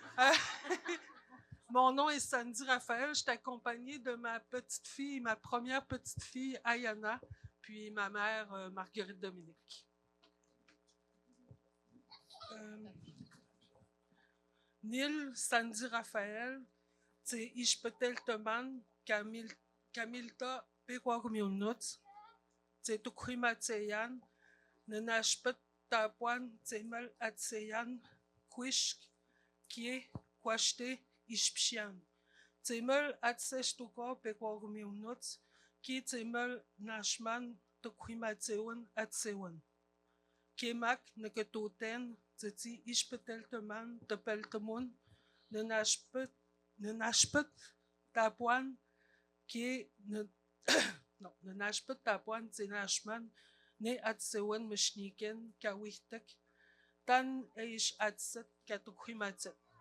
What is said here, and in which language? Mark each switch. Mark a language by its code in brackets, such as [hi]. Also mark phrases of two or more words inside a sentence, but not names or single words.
[fr] Mon nom est Sandy Raphaël. Je suis accompagnée de ma petite fille, ma première petite fille Ayana, puis ma mère Marguerite Dominique. [moe] Nil Sandy Raphaël. Tse Ishpetel Teman, Kamilta Pekwagumilnut, Tse Tukrima Tseyan, Nenashpet Tapuan, Tsemel Atseyan, Kwishk, Kie, Kwashte, Ishpshian. Tsemel Atseshtuka Pekwagumilnut, Kie Tsemel Nashman, Tukrima Tsewan, Atsewan. Kemak, Neketoten, Tse Ishpetel Teman, Tepeltemun, Nenashpet Tapuan, [fr] qui est [moe] Nenashpet Tapuan, Tsenashman, Ne Atsewan Meshniken, Kawichtek, Tan Eish Atset, Katukrimatet.